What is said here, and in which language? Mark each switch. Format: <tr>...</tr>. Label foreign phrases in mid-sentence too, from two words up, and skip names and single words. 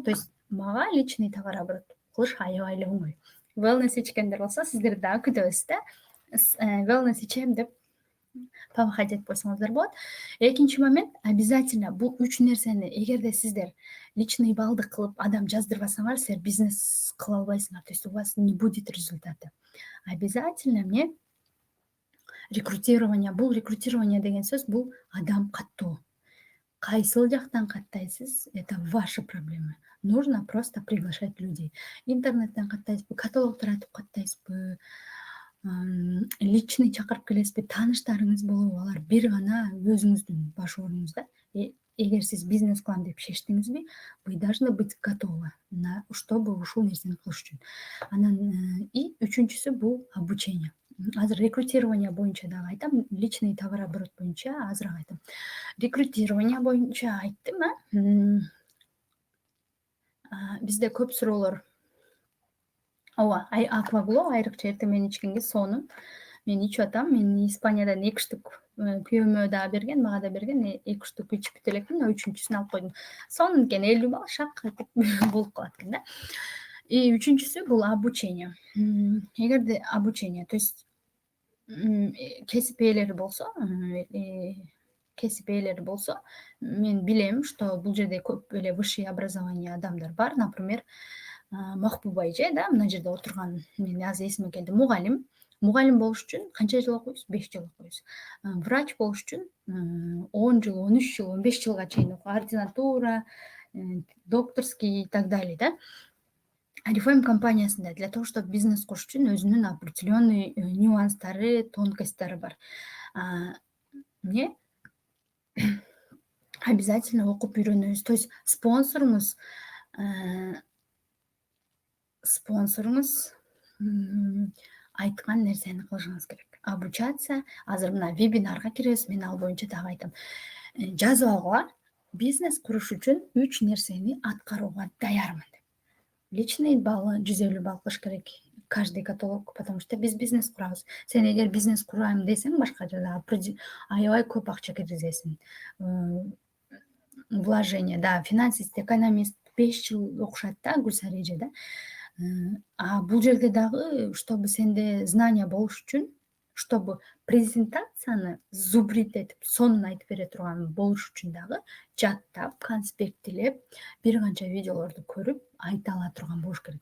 <ky>То есть мага</ky> <ru>личный товарооборот</ru> <ky>кылыш аябай эле оңой. Wellness ичкендер болсо, сиздер дагы күтөбүз да. Wellness ичем деп памхат этип койсоңуздар болот. Экинчи момент, обязательно бул 3 нерсени эгерде сиздер</ky> <ru>личный баллды</ru> <ky>кылып адам жаздырбасаңар, силер бизнес кыла албайсыңар.</ky> <ru>То есть у вас не будет результата. Обязательно рекрутирование.</ru> <ky>Бул рекрутирование деген сөз бул адам каттоо. Кайсыл жактан каттайсыз,</ky> <ru>это ваши проблемы. Нужно просто приглашать людей.</ru> <ky>Интернеттен каттайсызбы, каталог таратып каттайсызбы, личный чакырып келесизби, тааныштарыңыз болобу, алар бир гана өзүңүздүн баш орнуңузда. Эгер сиз бизнес кылам деп чечтиңизби,</ky> <ru>вы должны быть готовы чтобы</ru> <ky>ушул нерсени кылыш үчүн. Анан и үчүнчүсү бул обучение. Азыр рекрутирование боюнча дагы айтам,</ky> <ru>личный товарооборот</ru> <ky>боюнча азыраак айтам. Рекрутирование боюнча айттым, бизде көп суроолор. Aquaglow айрыкча эртең менен ичкенге сонун. Мен ичип атам. Мен Испаниядан 2 штук күйөөмө да берген, мага да берген. 2 штук ичип бүтө элекмин, үчүнчүсүн алып койдум. Сонун экен, 50 балл шак этип болуп калат экен да. И үчүнчүсү бул обучение. Эгерде обучение,</ky> <ru>то есть</ru> <ky>кесип ээлери болсо, мен билем, что бул жерде көп эле</ky> <ru>высшее образование</ru> <ky>адамдар бар. Например, Махбуба эже да, мына жерде отурган, мен азыр эсиме келди, мугалим. Мугалим болуш үчүн канча жыл окуйбуз? 5 жыл окуйбуз. Врач болуш үчүн 10 жыл, 13 жыл, 15 жылга чейин ординатура,</ky> <ru>докторский и так далее,</ru> <ky>да. Арифлейм компаниясында</ky> <ru>для того, чтобы</ru> <ky>бизнес куруш үчүн өзүнүн</ky> <ru>определенный нюанстары,</ru> <ky>тонкосттары бар. Эмне обязательно окуп үйрөнөбүз.</ky> <ru>То есть</ru> <ky>спонсоруңуз айткан нерсени кылышыңыз керек. Обучаться, азыр мына вебинарга киребиз, мен ал боюнча дагы айтам. Жазып алгыла, бизнес куруш үчүн 3 нерсени аткарууга даярмын деп.</ky> <ru>Личный баллы</ru> <ky>150 балл кылыш керек</ky> <ru>каждый каталог, потому что</ru> <ky>биз бизнес курабыз. Сен эгер бизнес курайм десең, башка жерде аябай көп акча киргизесиң. Вложение, да, финансист, экономист 5 жыл окушат да, Гүлсара эже да. А бул жерде дагы, чтобы сенде знания болуш үчүн, чтобы презентацияны зубрит этип, сонун айтып бере турган болуш үчүн дагы жаттап, конспекттелеп, бир канча видеолорду көрүп, айта ала турган болуш керек.</ky>